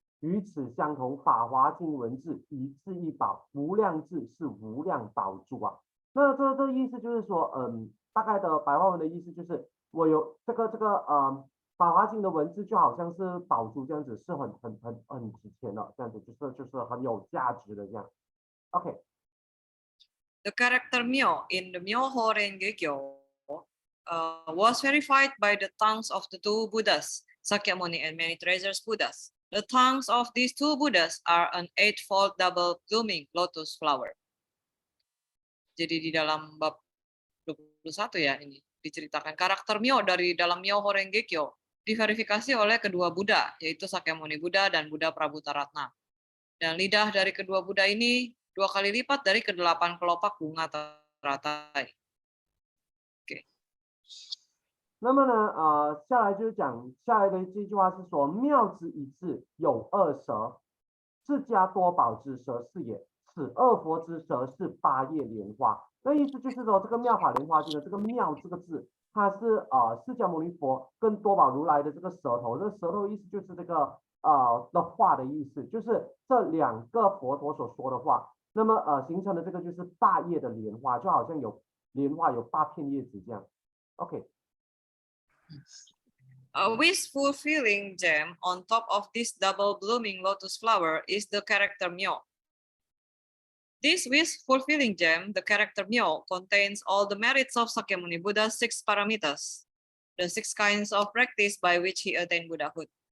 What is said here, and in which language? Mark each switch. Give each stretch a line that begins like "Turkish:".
Chinese: 与此相同，法华经文字一字一宝，无量字是无量宝珠啊。那这意思就是说，大概的白话文的意思就是，我有这个法华经的文字就好像是宝珠这样子，是很值钱的，这样子就是很有价值的这样。 OK。
English: The character Myo in the Myoho Renge-kyo was verified by the tongues of the two Buddhas, Sakyamuni and many treasures Buddhas. The tongues of these two Buddhas are an eightfold double blooming lotus flower.
Indonesian: Jadi di dalam bab 21 ya ini diceritakan karakter Myo dari dalam Myoho Renge-kyo diverifikasi oleh kedua Buddha, yaitu Sakyamuni Buddha dan Buddha Prabhutaratna. Dan lidah dari kedua Buddha ini 2 kali lipat dari ke-8 kelopak bunga teratai. Oke.
Chinese: 那么呢，下来就是讲下来的这句话是说，妙之一字有二舌，释迦多宝之舌是也，此二佛之舌是八叶莲花。那意思就是说，这个妙法莲花经的这个妙这个字，它是释迦牟尼佛跟多宝如来的这个舌头，这个舌头意思就是这个的话的意思，就是这2个佛陀所说的话。那么形成的这个就是8叶的莲花，就好像有莲花有8片叶子这样。 OK。
English: A wish-fulfilling gem on top of this double blooming lotus flower is the character Myo. This wish-fulfilling gem, the character Myo, contains all the merits of Sakyamuni Buddha's 6 paramitas, the 6 kinds of practice by which he attained Buddhahood.